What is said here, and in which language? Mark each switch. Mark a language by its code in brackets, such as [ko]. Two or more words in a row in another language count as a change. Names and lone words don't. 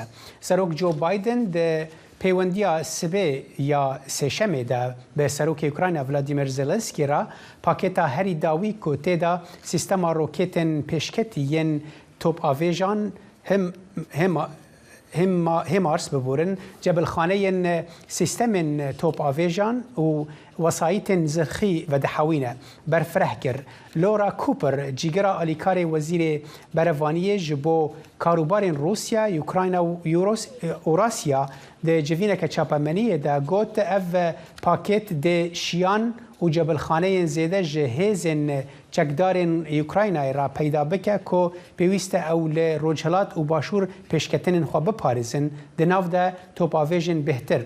[ku] سەرۆک جۆ بایدن پەیوەندیە سبێ یا سێشەمێدا بە سەرۆکی یوکراینە ڤلادیمیر زێلەنسکی را پاکێتە هەری داوی کۆ تێدا سیستەما ڕۆکێتن پێشکەتی یەن تۆپ ئاڤێژان هێمارس ببورن جەبلخانەیەن سیستەمن تۆپ ئاڤێژان و وەسایتên zirxî vedexewîne berfireh kir. Lora Cooper cîgera alîkarê wezîrê berevaniyê ji bo karûbarên Rûsya, Ukrayna û Eurasya di civîneke çapemeniyê de got ev pakêt dê şiyan û cebilxaneyên zêde ji hêzên çekdarên Ukraynayê ra peyda bike ku pêwîst e ew li rojhilat û başûr pêşketinên xwe biparêzin di nav de topavêjên bêhtir.